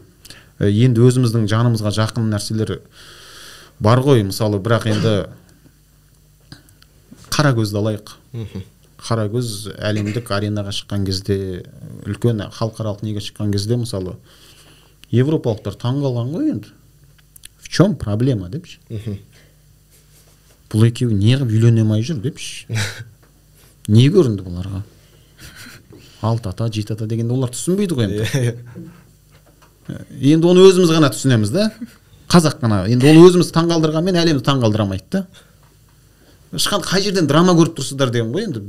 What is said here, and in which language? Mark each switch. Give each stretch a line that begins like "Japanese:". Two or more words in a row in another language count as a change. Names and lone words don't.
Kazakh: енді өзіміздің жанымызға жақын нәрселер бар ғой, мысалы, бірақ енді Қарагөзді алайық. Қарагөз әлемдік аренаға шыққан кезде, үлкен халықаралық неге шыққан кезде, мысалы, европалықтар таңғалған ғой енді.
Russian: В чем проблема депші.
Kazakh: Бұл екеуі неғып үйлене алмай жүр депші. Не көрінді бұларға? 6 ата, 7 ата дегенде олар түсінбейді ғой енді. Енді оны өзіміз ғана түсінеміз да. Қазақ қана. Енді ол өзіміз таңғалдырғанмен әлемді таңғалдыра алмайды да. Ешқан қай жерден драма көріп тұрсыздар деген ғой енді.